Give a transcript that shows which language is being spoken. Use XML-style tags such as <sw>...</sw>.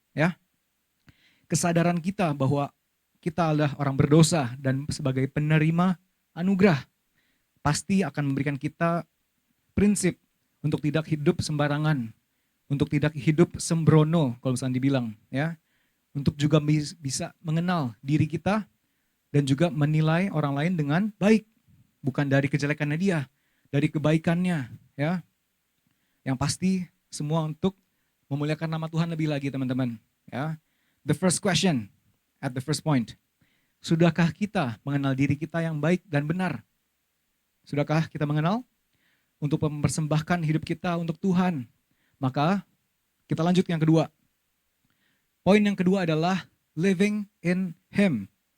<id>Ya, kesadaran kita bahwa kita adalah orang berdosa dan sebagai penerima anugerah, pasti akan memberikan kita prinsip untuk tidak hidup sembarangan, untuk tidak hidup sembrono kalau misalnya dibilang, ya, untuk juga bisa mengenal diri kita dan juga menilai orang lain dengan baik, bukan dari kejelekannya dia, dari kebaikannya, ya. Yang pasti semua untuk memuliakan nama Tuhan lebih lagi teman-teman, ya.</id> <en>The first question at the first point.</en> <id>Sudahkah kita mengenal diri kita yang baik dan benar? Sudahkah kita mengenal untuk mempersembahkan hidup kita untuk Tuhan? Maka kita lanjut yang kedua. Poin yang kedua adalah</id> <en>living in Him.</en>